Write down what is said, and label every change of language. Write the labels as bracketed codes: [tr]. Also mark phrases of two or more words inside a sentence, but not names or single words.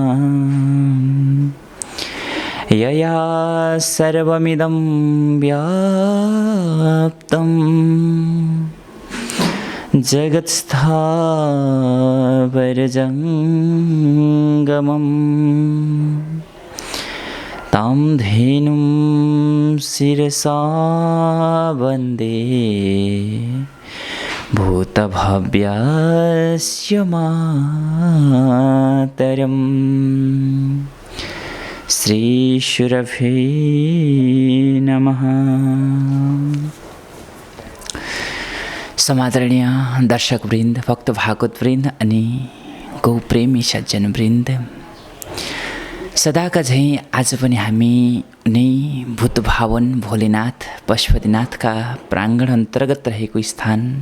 [sa] यया सर्वमिदं व्याप्तं जगत्स्थावरजङ्गमं तां धेनुं शिरसा वन्दे भूतभव्यस्य मातरम्। श्रीशुरभे नमः। [ne] समादरणीय दर्शक वृन्द, भक्त भागवत वृन्द अनि गौप्रेमी सज्जन वृन्द, सदाका झैँ आज पनि हामी नै भूतभावन भोलेनाथ पशुपतिनाथका प्राङ्गण अन्तर्गत रहेको स्थान